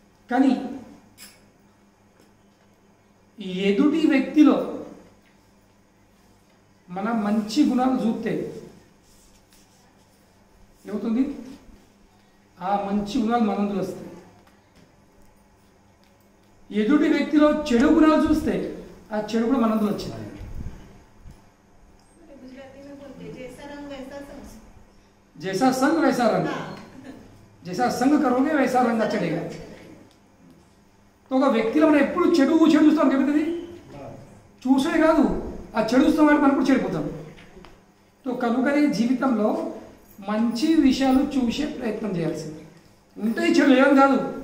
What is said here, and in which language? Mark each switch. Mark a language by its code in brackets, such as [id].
[te] కానీ ఈ ఎదుటి వ్యక్తిలో మనం మంచి గుణాలు చూస్తే ఏమవుతుంది? ఆ మంచి గుణాలు మనందులో వస్తాయి. ఎదుటి వ్యక్తిలో చెడు గుణాలు చూస్తే ఆ చెడు కూడా మనందులో వచ్చింది. [hi] जैसा संग वैसा रंग, जैसा संग करोगे वैसा रंग चढ़ेगा. [te] तो ఒక వ్యక్తిలో మనం ఎప్పుడు చెడు చూస్తాం ఏమవుతుంది? చూసే కాదు, ఆ చెడు చూస్తాం కాబట్టి మనం కూడా చెడిపోతాం. సో కనుకనే జీవితంలో మంచి విషయాలు చూసే ప్రయత్నం చేయాల్సింది. ఉంటాయి చెడు, ఏం కాదు.